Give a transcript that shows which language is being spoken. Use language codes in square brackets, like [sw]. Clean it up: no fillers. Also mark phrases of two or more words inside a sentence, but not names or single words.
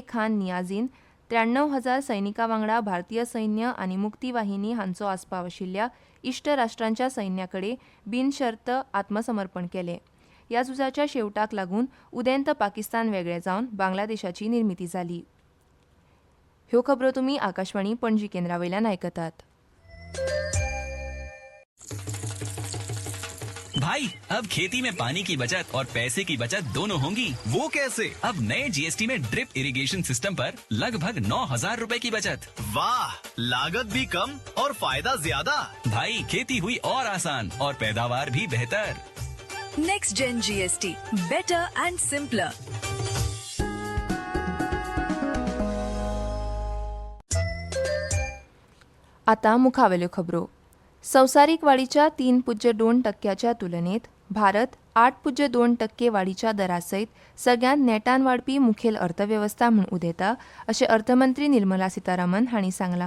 [kok] खान नियाझीन 93,000 सैनिकां वांगडा भारतीय सैन्य आनी मुक्ती वाहिनी हांचो आस्पाव आशिल्ल्या इश्ट राष्ट्रांच्या सैन्याकडे बिनशर्त आत्मसमर्पण केलें. ह्या झुजाच्या शेवटाक लागून उदेंत पाकिस्तान वेगळें जावन बांगलादेशाची निर्मिती जाली. ह्यो खबरो तुमी आकाशवाणी पणजी केंद्रावयल्यान आयकतात. [hi] भाई अब खेती में पानी की बचत और पैसे की बचत दोनों होंगी. वो कैसे? अब नए जीएसटी में [en] drip irrigation system [hi] पर लगभग 9,000 रुपए की बचत. वाह, लागत भी कम और फायदा ज्यादा. भाई खेती हुई और आसान और पैदावार भी बेहतर. [en] Next Gen GST, better and simpler. [kok] आता मुखावेल्यो खबरो. संवसारीक वाडीच्या 3.2% तुलनेत भारत 8.2% वाडीच्या दरासयत सगळ्यांत नेटान वाडपी मुखेल अर्थव्यवस्था म्हूण उदेता अशें अर्थमंत्री निर्मला सीतारामन हांणी सांगलां.